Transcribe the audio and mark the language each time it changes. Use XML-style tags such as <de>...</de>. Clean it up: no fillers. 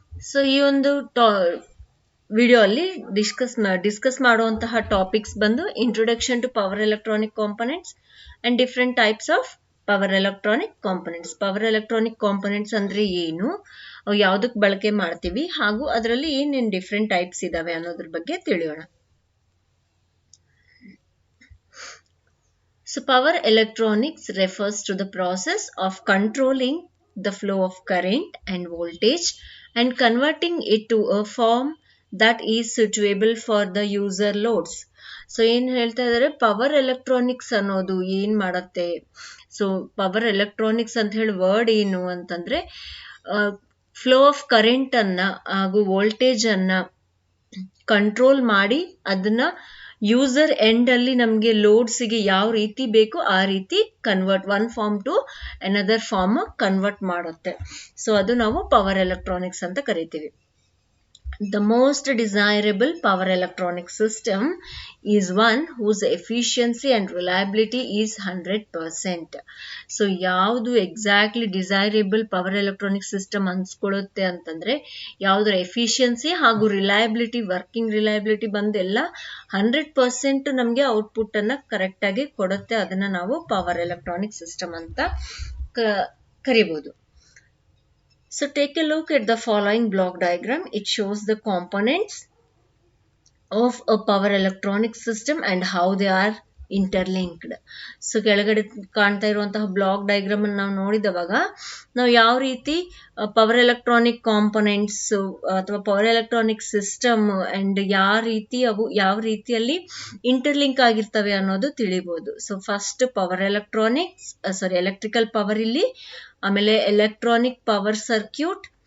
<kn>So ಈ ಒಂದು video ಅಲ್ಲಿ ಡಿಸ್ಕಸ್ ಮಾಡುವಂತಹ ಟಾಪಿಕ್ಸ್ ಬಂದು</kn> <en>introduction to power electronic components</en> <kn>and different types of power electronic components. Power electronic components ಅಂದ್ರೆ ಏನು, ಯಾವುದಕ್ಕೆ ಬಳಕೆ ಮಾಡ್ತೀವಿ, ಹಾಗೂ ಅದರಲ್ಲಿ ಏನೇನು ಡಿಫರೆಂಟ್ ಟೈಪ್ಸ್ ಇದಾವೆ ಅನ್ನೋದ್ರ ಬಗ್ಗೆ ತಿಳಿಯೋಣ.</kn> <en>So power electronics refers to the process of controlling the flow of current and voltage and converting it to a form that is suitable for the user loads.</en> <kn>So ಏನ್ ಹೇಳ್ತಾ ಇದಾರೆ, power electronics ಅನ್ನೋದು ಏನ್ ಮಾಡತ್ತೆ. So power electronics ಅಂತ ಹೇಳಿ word ಏನು ಅಂತಂದ್ರೆ, ಫ್ಲೋ ಆಫ್ ಕರೆಂಟ್ ಅನ್ನ ಹಾಗೂ ವೋಲ್ಟೇಜ್ ಅನ್ನ ಕಂಟ್ರೋಲ್ ಮಾಡಿ ಅದನ್ನ ಯೂಸರ್ ಎಂಡ್ ಅಲ್ಲಿ ನಮ್ಗೆ ಲೋಡ್ಸ್ಗೆ ಯಾವ ರೀತಿ ಬೇಕು ಆ ರೀತಿ convert,</kn> <en>one form to another form</en> <kn>convert ಮಾಡುತ್ತೆ. ಸೊ ಅದು ನಾವು ಪವರ್ ಎಲೆಕ್ಟ್ರಾನಿಕ್ಸ್ ಅಂತ ಕರಿತೀವಿ.</kn> <en>The most desirable power electronic system is one whose efficiency and reliability is 100%.</en> <kn>So ಯಾವುದು exactly desirable power electronic system ಅನ್ಸ್ಕೊಳ್ಳುತ್ತೆ ಅಂತಂದ್ರೆ, ಯಾವುದರ ಎಫಿಷಿಯನ್ಸಿ ಹಾಗೂ ರಿಲಯಬಿಲಿಟಿ, ವರ್ಕಿಂಗ್ ರಿಲಯಬಿಲಿಟಿ ಬಂದೆಲ್ಲ 100% ನಮಗೆ ಔಟ್ಪುಟ್ ಅನ್ನ ಕರೆಕ್ಟ್ ಆಗಿ ಕೊಡುತ್ತೆ. ಅದನ್ನ ನಾವು ಪವರ್ ಎಲೆಕ್ಟ್ರಾನಿಕ್ ಸಿಸ್ಟಮ್ ಅಂತ ಕರಿಬಹುದು.</kn> <en>So take a look at the following block diagram. It shows the components of a power electronic system and how they are interlinked.</en> <kn>So ಕೆಳಗಡೆ ಕಾಣ್ತಾ ಇರುವಂತಹ ಬ್ಲಾಕ್ ಡಯಾಗ್ರಾಮ್ ಅನ್ನು ನಾವು ನೋಡಿದವಾಗ ನಾವು ಯಾವ ರೀತಿ ಪವರ್ ಎಲೆಕ್ಟ್ರಾನಿಕ್ ಕಾಂಪೊನೆಂಟ್ಸ್ ಅಥವಾ ಪವರ್ ಎಲೆಕ್ಟ್ರಾನಿಕ್ ಸಿಸ್ಟಮ್ ಅಂಡ್ ಯಾವ ರೀತಿಯಲ್ಲಿ ಇಂಟರ್ಲಿಂಕ್ ಆಗಿರ್ತವೆ ಅನ್ನೋದು ತಿಳಿಬಹುದು. So first power electrical power ಇಲ್ಲಿ, ಆಮೇಲೆ ಎಲೆಕ್ಟ್ರಾನಿಕ್ ಪವರ್ ಸರ್ಕ್ಯೂಟ್.</kn>